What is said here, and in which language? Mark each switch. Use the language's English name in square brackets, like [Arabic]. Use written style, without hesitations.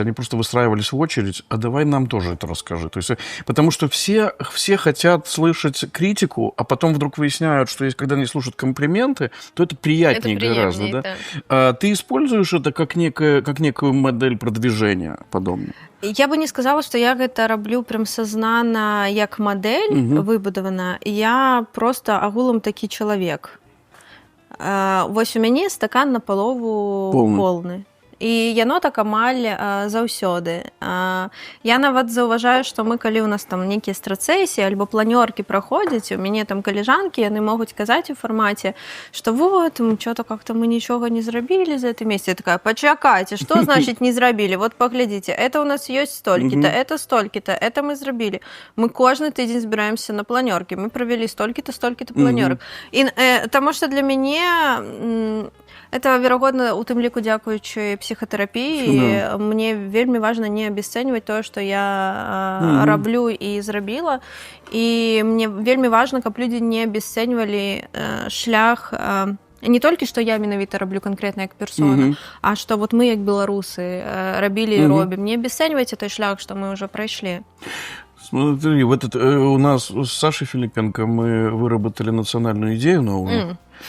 [Russian] Они просто выстраивались в очередь, а давай нам тоже это расскажи. То есть, потому что все хотят слышать критику, а потом вдруг выясняют, что когда они слушают комплименты, то это приятнее гораздо. Да? А ты используешь это как некую модель продвижения подобную? [Belarusian] Я бы не сказала, што я гэта раблю прям сазнана як мадэль выбудавана. Я просто агулам такі чалавек. Вось у мяне стакан напалову полны. І яно так амаль заўсёды. Я нават заўважаю, што мы, калі ў нас там нейкія страцэсіі альбо планёркі праходзяць, у мяне там калежанкі, яны могуць казаць у фармаце, што [Russian] вот, что-то как-то [Belarusian] мы нічога не зрабілі [Russian] за это месяц. [Belarusian] Я такая, почакайце, што значыць не зрабілі? Вот паглядзіце, это у нас ёсць столькі-то, это столькі-то, это мы зрабілі. Мы кожны тыдзень збіраемся на планёркі, мы правялі столькі-то, столькі-то планёрак. І таму што для мяне... Это, верагодна, у тым ліку дзякуючы псіхатэрапіі. Мне вельмі важна не абясцэньваць тое, што я раблю і зрабіла. І мне вельмі важна, каб людзі не абясцэньвалі шлях не толькі, што я менавіта раблю канкрэтна як персона, а што вот мы, як беларусы, рабілі і робім. Не абясцэньвайце той шлях, што мы ўжо прайшлі. [Russian] Смотри, у нас с Сашей Филипенко мы выработали национальную идею новую.